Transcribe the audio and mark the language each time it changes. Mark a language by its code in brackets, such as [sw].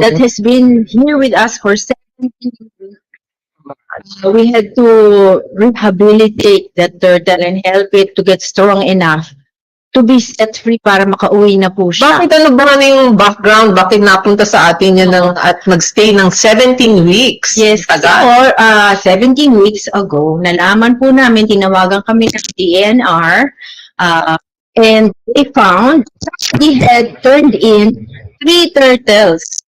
[en] that has been here with us for 17 years. We had to rehabilitate that turtle and help it to get strong enough to be set free [tl] para makauwi na po siya. Bakit ano ba yung background? Bakit napunta sa atin yan at nag-stay ng 17 weeks? Yes, kasi Tagal. [en] 17 weeks ago, [tl] nalaman po namin, tinawagan kami ng [en] DNR, and they found he had turned in 3 turtles.